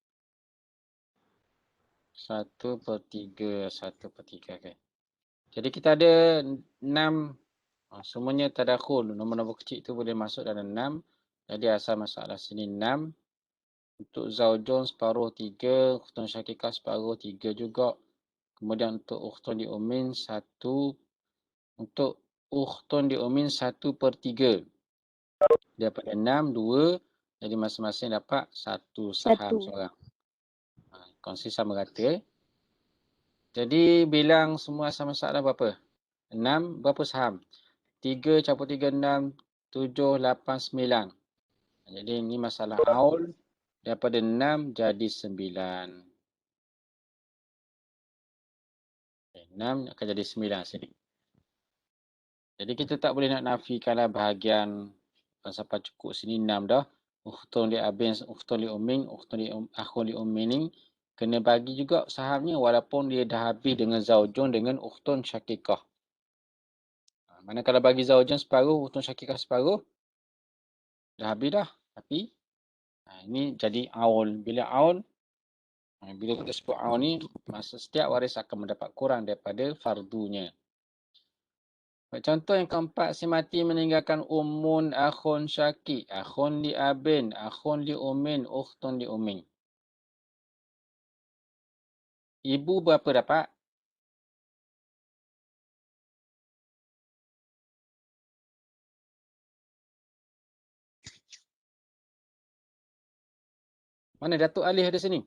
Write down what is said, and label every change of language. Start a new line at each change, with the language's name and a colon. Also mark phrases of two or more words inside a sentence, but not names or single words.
Malay: 1/3. 1/3. Okay. Jadi kita ada 6. Semuanya tadakhul. Nombor-nombor kecil tu boleh masuk dalam 6. Jadi asal masalah sini 6. Untuk zaujun separuh 3.
Arabic: أخت شقيقة
Malay: separuh 3 juga. Kemudian untuk
Arabic: أخت لأم
Malay: 1. Untuk
Arabic: أخت لأم
Malay: 1/3. Daripada 6, 2. Jadi masing-masing dapat 1 saham 1. seorang. Kongsi sama rata. Jadi bilang semua asal masalah berapa? 6, berapa saham? 3 campur 3, 6, 7, 8, 9. Jadi ini masalah aul. Daripada 6 jadi 9. 6 akan jadi 9 sini. Jadi kita tak boleh nak nafikanlah bahagian sampai cukup sini 6 dah.
Arabic: أخت لأب، أخت لأم، أخ لأم
Malay: ni kena bagi juga sahamnya walaupun dia dah habis dengan
Arabic: زوج أخت شقيقة.
Malay: Manakala bagi zaujun separuh,
Arabic: أخت شقيقة
Malay: separuh, dah habis dah. Tapi ini jadi aul. Bila aul, bila kita sebut aul ni, masa setiap waris akan mendapat kurang daripada fardunya. Contoh yang keempat, si mati meninggalkan
Arabic: أم، أخ شقيق، أخ لأب، أخ لأم، أخت لأم.
Malay: Ibu berapa dapat? Mana Datuk Alif ada sini?